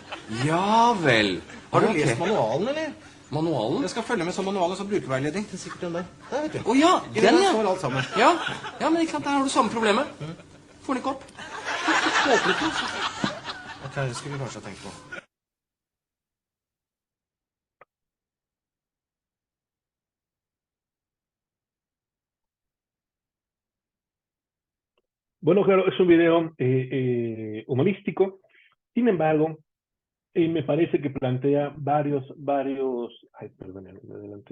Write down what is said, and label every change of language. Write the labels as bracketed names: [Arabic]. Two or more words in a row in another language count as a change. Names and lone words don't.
[Norwegian] Ja vel. Har du Ok. lest manualen, eller? Manualen? Jeg skal følge med som manual og så brukerveiledning. Det er sikkert den der. Der, vet du. Å ja, I den, den ja. står alt sammen. Ja, men ikke sant, der har du samme problemet. Får den ikke opp. håper ikke. Ok, det skulle vi kanskje ha tenkt på. [Spanish] Bueno, claro, es un video humorístico. Sin embargo, me parece que plantea ay, perdón, me adelanté.